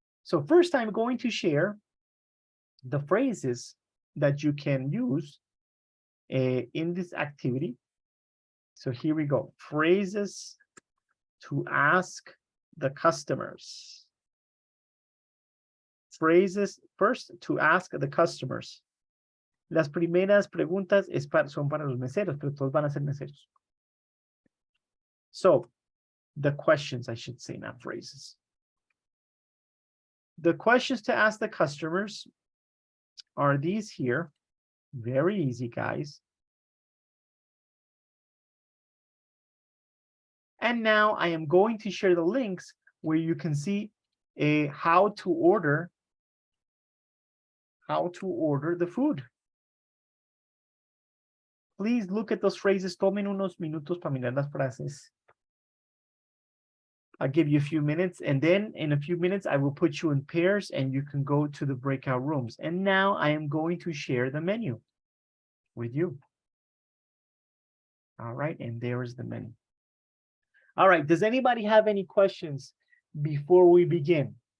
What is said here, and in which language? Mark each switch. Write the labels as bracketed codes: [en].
[en] So first, I'm going to share the phrases that you can use in this activity. So here we go. Phrases to ask the customers. Phrases first to ask the customers. [es] Las primeras preguntas son para los meseros, pero todos van a ser meseros. [en] So, the questions, I should say, not phrases. The questions to ask the customers are these here. Very easy, guys. And now I am going to share the links where you can see how to order the food. Please look at those phrases. [es] Tomen unos minutos para mirar las frases. [en] I'll give you a few minutes, and then in a few minutes, I will put you in pairs and you can go to the breakout rooms. And now I am going to share the menu with you. All right, and there is the menu. All right, does anybody have any questions before we begin?